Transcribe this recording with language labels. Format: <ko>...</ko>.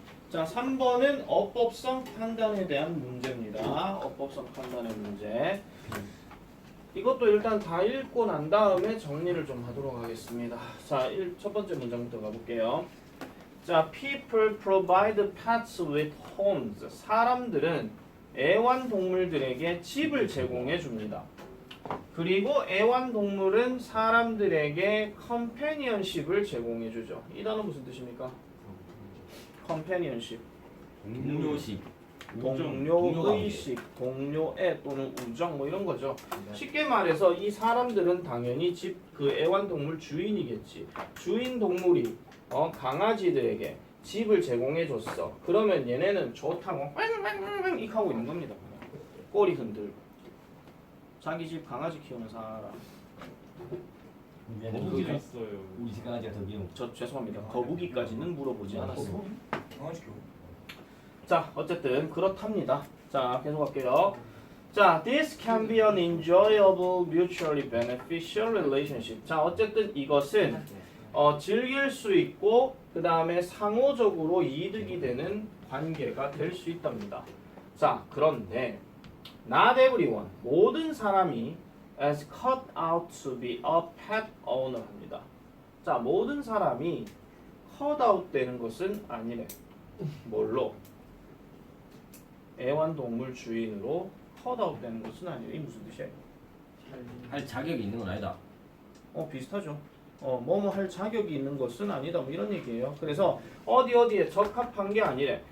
<ko>자, 3번은 어법성 판단에 대한 문제입니다. 어법성 판단의 문제. 이것도 일단 다 읽고 난 다음에 정리를 좀 하도록 하겠습니다. 자, 첫 번째 문장부터 가볼게요.</ko> <en>자, people provide pets with homes.</en> <ko>사람들은 애완동물들에게 집을 제공해 줍니다. 그리고 애완동물은 사람들에게 companionship을 제공해 주죠. 이 단어 무슨 뜻입니까? companionship. 동료식. 동료의식, 동료애 또는 우정 뭐 이런 거죠. 쉽게 말해서 이 사람들은 당연히 집 그 애완동물 주인이겠지. 주인 동물이 강아지들에게 집을 제공해 줬어. 그러면 얘네는 좋다고 꽝꽝꽝꽝 이렇게 하고 있는 겁니다. 꼬리 흔들고. 자기 집 강아지 키우는 사람. 거북이가 있어요. 우리 집 강아지가 더 귀여워. 저 죄송합니다. 거북이까지는 물어보지 않았습니다. 강아지 키워. 자, 어쨌든 그렇답니다. 자, 계속할게요.</ko> <en>자, this can be an enjoyable, mutually beneficial relationship.</en> <ko>자, 어쨌든 이것은 즐길 수 있고 그 다음에 상호적으로 이득이 되는 관계가 될 수 있답니다.</ko> <en>자, 그런데 not everyone,</en> <ko>모든 사람이</ko> <en>as cut out to be a pet owner 합니다.</en> <ko>자, 모든 사람이 cut out 되는 것은 아니래. 뭘로? 애완동물 주인으로 컷아웃 되는 것은 아니에요. 이 무슨 뜻이에요? 할 자격이 있는 건 아니다. 비슷하죠. 뭐뭐 할 자격이 있는 것은 아니다. 뭐 이런 얘기예요. 그래서 어디에 적합한 게 아니래.</ko>